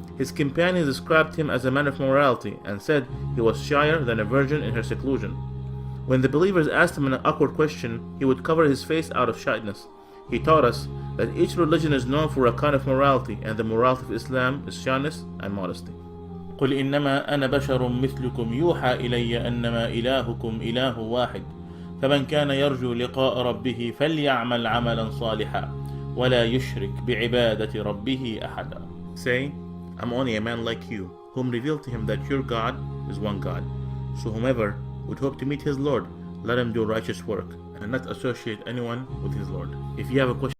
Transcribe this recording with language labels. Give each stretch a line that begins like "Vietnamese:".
English: His companions described him as a man of morality and said he was shyer than a virgin in her seclusion. When the believers asked him an awkward question, he would cover his face out of shyness. He taught us that each religion is known for a kind of morality, and the morality of Islam is shyness and modesty.
Arabic: قل إنما أنا بشر مثلكم يوحى إلي أنما إلهكم إله واحد فمن كان يرجو لقاء ربه فليعمل عملا صالحا ولا يشرك بعبادة ربه أحدا.
English: Say, I'm only a man like you, whom revealed to him that your God is one God. So whomever would hope to meet his Lord, let him do righteous work, and not associate anyone with his Lord. If you have a question